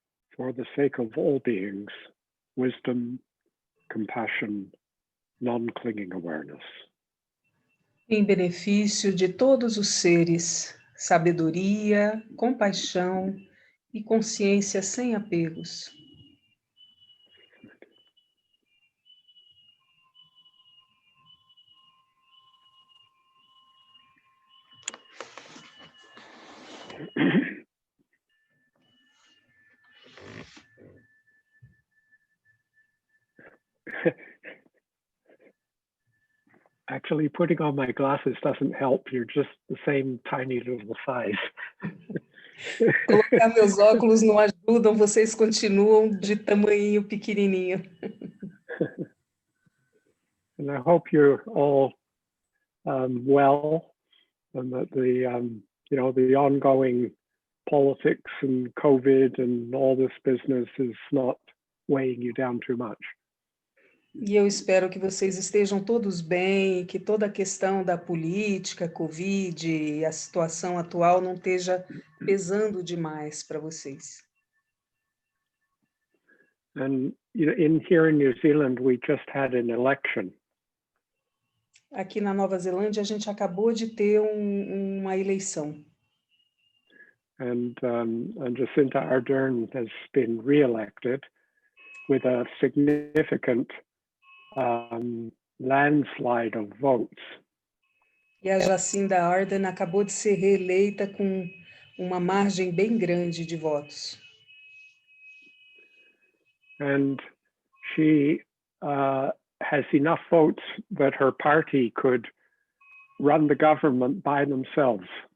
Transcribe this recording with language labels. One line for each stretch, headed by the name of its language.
English: For the sake of all beings, wisdom, compassion, non-clinging awareness.
Portuguese: Em benefício de todos os seres, sabedoria, compaixão e consciência sem apegos.
English: Actually, putting on my glasses doesn't help. You're just the same tiny little size.
Portuguese: Colocar meus óculos não ajudam, vocês continuam de tamanho pequenininho.
English: And I hope you're all well, and that the ongoing politics and COVID and all this business is not weighing you down too much.
Portuguese: E eu espero que vocês estejam todos bem, que toda a questão da política, Covid e a situação atual não esteja pesando demais para vocês.
English: And here in New Zealand, we just had an election.
Portuguese: Aqui na Nova Zelândia, a gente acabou de ter uma eleição.
English: And Jacinda Ardern has been re-elected with a significant landslide of votes.
Portuguese: E a Jacinda Ardern acabou de ser reeleita com uma margem bem grande de votos.
English: And she has enough votes that her party could run the government by themselves.